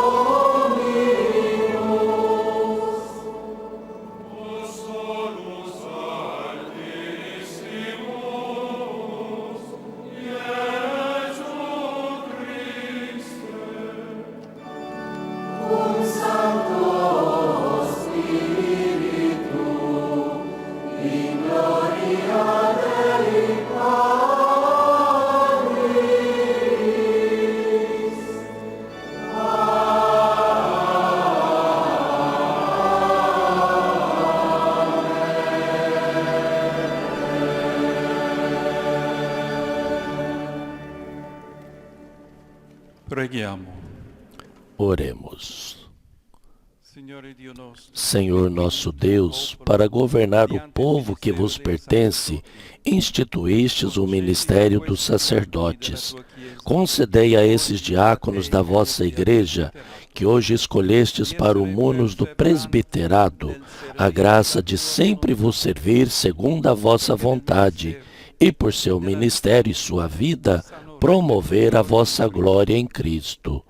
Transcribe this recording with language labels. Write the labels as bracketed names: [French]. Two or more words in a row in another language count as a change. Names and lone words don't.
[Latin] Dominus, tu solus altissimus, Iesu Christe, cum Sancto Spiritu, in gloria Dei Patris. [Italian] Preghiamo. [Portuguese] Oremos. [Italian] Signore Dio nostro, [Portuguese] Senhor nosso Deus, para governar o povo que vos pertence, instituístes o ministério dos sacerdotes. Concedei a esses diáconos da vossa igreja, que hoje escolhestes para o munus do presbiterado, a graça de sempre vos servir segundo a vossa vontade, e por seu ministério e sua vida, promover a vossa glória em Cristo.